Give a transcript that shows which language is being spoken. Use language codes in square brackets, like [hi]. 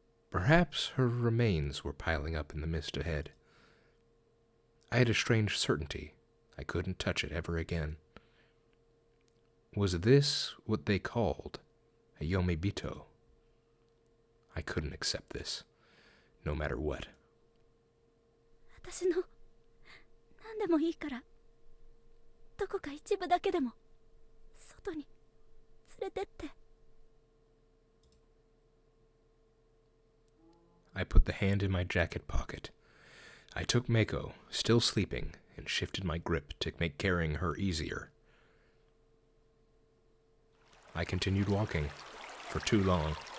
[en] Perhaps her remains were piling up in the mist ahead. I had a strange certainty I couldn't touch it ever again. Was this what they called a Yomi Bito? I couldn't accept this, no matter what. [ja] 私の何でもいいからどこか一部だけでも外に連れてって。 [en] I put the hand in my jacket pocket. I took Mako, still sleeping, and shifted my grip to make carrying her easier. I continued walking, for too long.